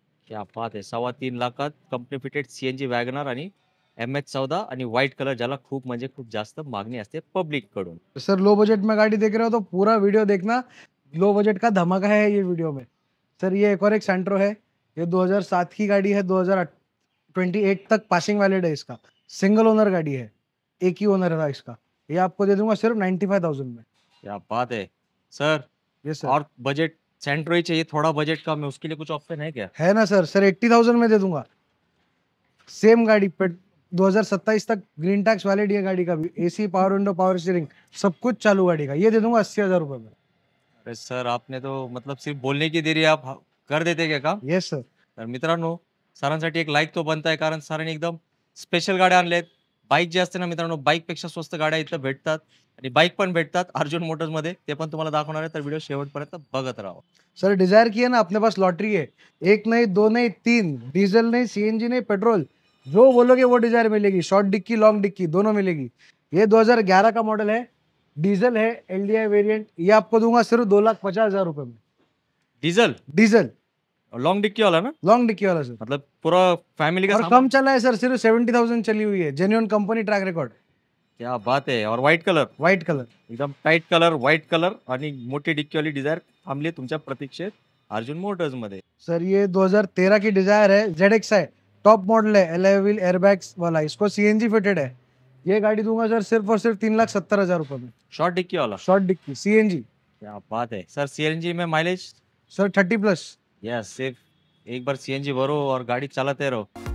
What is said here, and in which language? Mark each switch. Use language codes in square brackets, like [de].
[mr] क्या बात आहे, 3.25 लाखात कंपनी फिटेड सीएनजी वॅगनार आणि MH14 आणि व्हाईट कलर, ज्याला खूप म्हणजे खूप जास्त मागणी असते पब्लिक कडून। [hi] सर लो बजट में गाड़ी देख रहे हो तो पूरा वीडियो देखना, लो बजट का धमाका है ये वीडियो में। सर ये एक और एक सेंट्रो है, ये 2007 की गाड़ी है, 2028 तक पासिंग वैलिड है इसका, सिंगल ओनर गाड़ी है, एक ही ओनर था इसका। ये आपको दे दूंगा सिर्फ 95,000 में। क्या बात है सर। Yes sir. और बजट सेंट्रो ही चाहिए, थोड़ा बजट कम है, उसके लिए कुछ ऑप्शन है क्या? है ना सर, सर 80,000 में दे दूंगा। सेम गाड़ी पे 2027 तक ग्रीन टैक्स वैलिड है गाड़ी का भी, AC, power window, power steering, सब कुछ चालू गाड़ी का। ये दे दूंगा 80,000 रुपए में। अरे सर, आपने तो मतलब सिर्फ बोलने की देरी, आप कर देते क्या काम? Yes sir. [mr] तर मित्रांनो, सरांसाठी एक लाईक तो बनत आहे, कारण सरांनी एकदम स्पेशल गाड्या आणल्यात। बाईक जे असते ना मित्रांनो, बाईकपेक्षा स्वस्त गाड्या इथं भेटतात आणि बाईक पण भेटतात अर्जुन मोटर्समध्ये, ते पण तुम्हाला दाखवणार आहे, तर व्हिडिओ शेवटपर्यंत बघत राहा। [hi] सर डिजायर की है ना, अपने पास लॉटरी है, एक नहीं, दो नहीं, तीन, डीजल नहीं, सीएनजी नहीं, पेट्रोल, जो बोलोगे वो डिजायर मिलेगी, शॉर्ट डिक्की, लॉन्ग डिक्की दोनों मिलेगी। ये 2011 का मॉडल है, डीजल है, एलडीआई वेरिएंट। ये आपको दूंगा सिर्फ 2,50,000 रुपए में। डीजल डीजल लॉन्ग डिक्की वाला ना, लॉन्ग डिक्की वाला सर, मतलब पूरा फैमिली का और सामान? कम चला है सर, सिर्फ 70,000 चली हुई है, जेन्युइन कंपनी ट्रैक रिकॉर्ड, [mr] क्या बात आहे। और व्हाईट कलर, व्हाइट कलर। एकदम टाईट कलर, व्हाईट कलर आणि मोठी डिक्कीवाली डिझायर थांबली तुमच्या प्रतीक्षेत अर्जुन मोटर्स मध्ये। [hi] सर ये 2013 की डिजायर है, ZXi टॉप मॉडल है, एलॉय व्हील, एयरबैग्स वाला, इसको सीएनजी फिटेड है। ये गाड़ी दूंगा सर सिर्फ और सिर्फ 3,70,000 रुपए में, शॉर्ट डिक्की वाला, शॉर्ट डिक्की, सीएनजी। क्या बात है सर। सीएनजी में माइलेज? सर 30+। यस, सिर्फ एक बार सीएनजी भरो और गाड़ी चलाते रहो।